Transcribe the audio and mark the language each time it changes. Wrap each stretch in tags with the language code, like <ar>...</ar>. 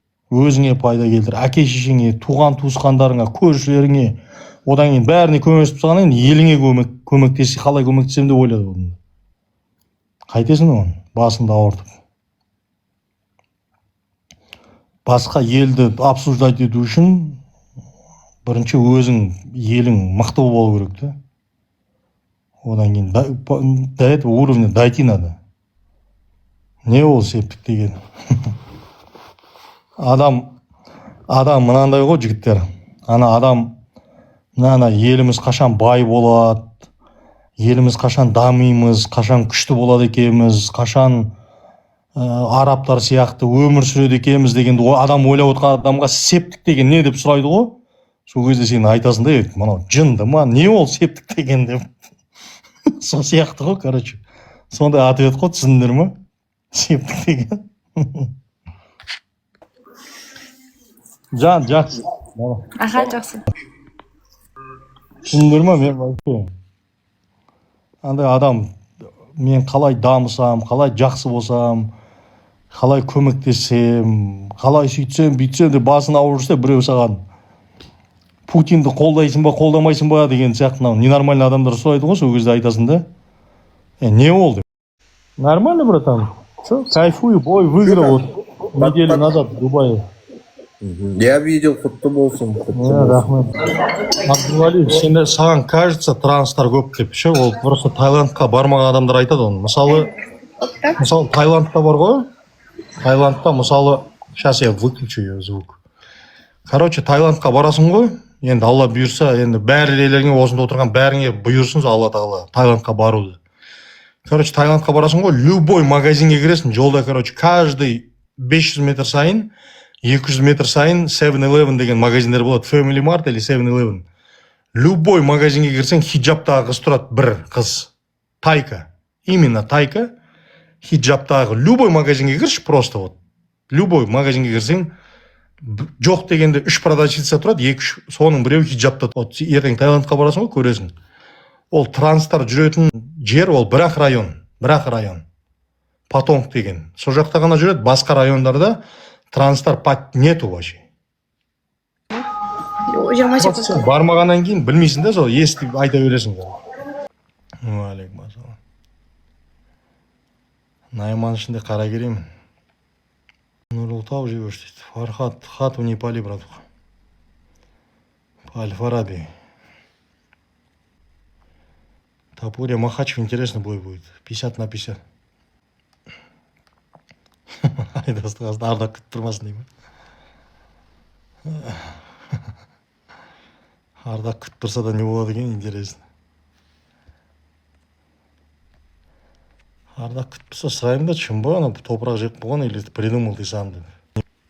<kk>Өзіңе пайда келтір, әке шешеңе, туған туысқандарыңа, көршілеріңе, одан кейін бәріне көмектесіп тастағаннан кейін еліңе көмектесе, қалай көмектесем деп ойлады оны. Қайтесің оны, басыңды ауыртып. Басқа елді обсуждать ету үшін бірінші өзің елің мықты болу керек та.</kk> <ru>Одан кейін до этого уровня дойти надо.</ru> <kk>Не ол септік деген? Адам мынандай ғой жігіттер. Ана еліміз қашан бай болады, еліміз қашан дамимыз, қашан күшті болады екенбіз, қашан арабтар сияқты өмір сүреді екенбіз дегенді адам ойлап отқан адамға септік деген не деп сұрайды ғой. Сол кезде сен айтасың да, мынау жынды ма, не ол септік деген деп. Сол сияқты ғой, короче. Сондай ответ қой, түсіндіңдер ме? Септік деген. Жан, жақсы. Аха, жақсы. Түсіндіңдер ме? Мен вообще андай адам, мен қалай дамысам, қалай жақсы болсам, қалай көмектесем, қалай сөйтсем, бүйтсем деп басын ауырып жүрсе, біреу саған Путинді қолдайсың ба, қолдамайсың ба деген сияқты ненормальный адамдар сұрайды ғой, сол кезде айтасың да. Не ол деп.</kk> <ru>Нормально, братан. Что, кайфую, бой выиграл вот неделю назад в Дубае. Я видел,</ru> <kk>құтты болсын. Рахмет. Абдулали, сенде саған кажется транстар көп деп ше, ол просто Таиландқа бармаған адамдар айтады оны. Мысалы Таиландта бар ғой. Таиландта мысалы,</kk> <ru>сейчас я выключу ее звук.</ru> <kk>Короче, Таиландқа барасың ғой. Енді Алла бұйырса, енді бәрілеріңе осында отырған бәріңе бұйырсын Алла Тағала Таиландқа баруды. Короче, Таиландқа барасың ғой, любой магазинге кіресің, жолда, короче, каждый 500 метр сайын 200 метр сайын 7-Eleven деген магазиндер болады. Family Mart или 7-Eleven. Любой магазинге кірсең, хиджаптағы қыз тұрады, бір қыз.</kk> <ru>Тайка. Именно тайка. Хиджаптағы.</ru> <kk>Любой магазинге кірші, просто вот. Любой магазинге кірсең, жоқ дегенде 3 продавщица тұрады, 2-3, соның біреу хиджапта. Вот ертең Таиландқа барасың ғой, көресің. Ол транстар жүретін жер, ол бірақ район. Патонг деген. Сол жақта ғана жүреді, басқа райондарда транстар</kk> <ru>нету вообще.</ru> <kk>Бармағаннан кейін білмейсің да, сол естіп айта бересің. Алейкум ассалам. Найман ішінде қара керемін. Нұрылтау живешь дейді.</kk> <ru>Фархат, хату не пали, братуха. Аль-Фараби. Тапурия Махачев, интересно бой будет. 50 на 50.</ru> <kk>Айдастығасын ардақ күтіп тұрмасын деймін. Ардақ күтіп тұрса да не болады екен, интересно. ардақ күтпесе сұраймын да, шын ба ана топырақ жеп болған</kk> <ru>или ты придумал</ru> <kk>дейсің деді.</kk>